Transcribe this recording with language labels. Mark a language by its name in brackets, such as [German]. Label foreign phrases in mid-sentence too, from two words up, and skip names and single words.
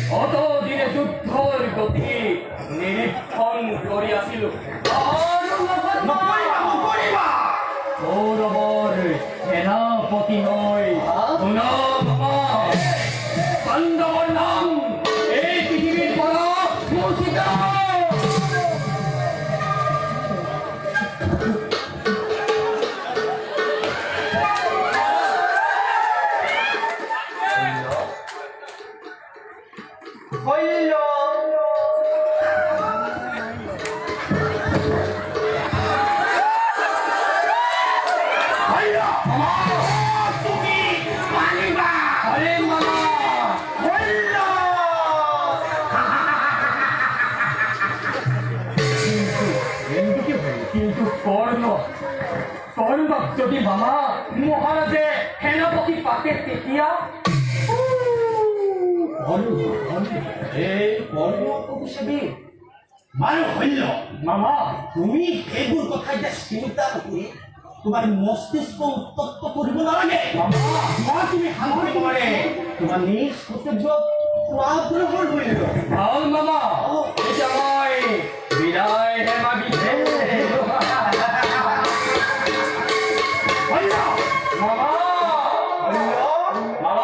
[Assamese] অতদিনে যুদ্ধৰ গতি নিৰীক্ষণ কৰি আছিলো নকৰিবা নকৰিবা কৌৰৱৰ সেনাপতি হৈ শুনা মামা, পাণ্ডৱৰ নাম এই পৃথিৱীৰ পৰা মোচিত হইল হইল তুমি মানিবা আরে মামা হইল কিন্তু কৰ্ণ যদি মামা মহাৰাজে সেনাপতি পাতে তেতিয়া এই কর্ম অভিষেকে মানে হইল মামা তুমি এইবোৰ কথা এতিয়া চিন্তা নকৰি তোমাৰ মস্তিষ্ক উত্তপ্ত কৰিব নালাগে মই তুমি শান্তি নোৱাৰে তোমাৰ নিজ কৰ্তব্য গ্ৰহণ কৰিব ভাল মামা এতিয়া মই বিদায়হে মাগিছে মামা মামা